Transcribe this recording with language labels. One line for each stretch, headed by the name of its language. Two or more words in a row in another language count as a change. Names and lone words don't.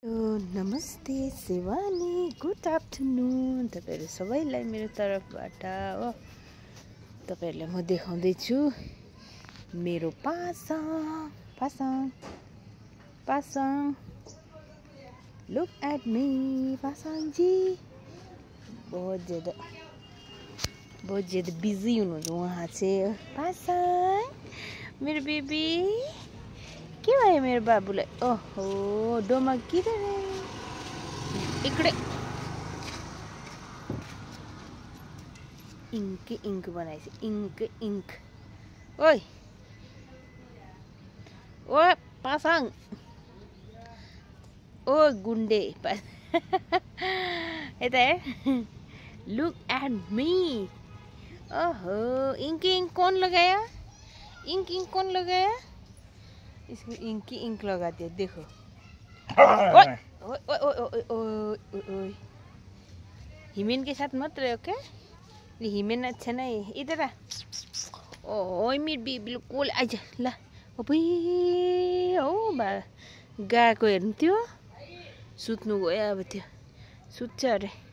Nepali: नमस्ते शिवानी,
English: good afternoon
Nepali: तपाईहरु सबैलाई मेरो तर्फबाट हो। तपाईहरुलाई म देखाउँदैछु मेरो पासाङ।
English: look at me पासाङ जी।
Hindi: बहुत ज्यादा
Nepali: बिजी हुनुहुन्छ उहाँ चाहिँ। पासाङ मेरो बेबी, के भयो मेरो बाबुलाई?
Hindi: ओहो डोमा किधर है? इकडे
Nepali: इंक बनाएछ। इंक ओय ओ पासाङ, ओ गुंडे यता हेर।
English: look at me.
Hindi: ओहो इंक कौन लगाया? इंक कौन लगाया? इसको इंक लगा दिया, देखो। ओए ओए ओए ओए ओए, हिमेन के साथ मत रहो क्या? ये हिमेन अच्छा नहीं, इधर आ। ओए मेरी बेबी बिल्कुल आजा ला।
Nepali: ओबे ओ बा गएको हेर्नु त्यो सुत्नु गयो, अब त्यो सुत्छ अरे।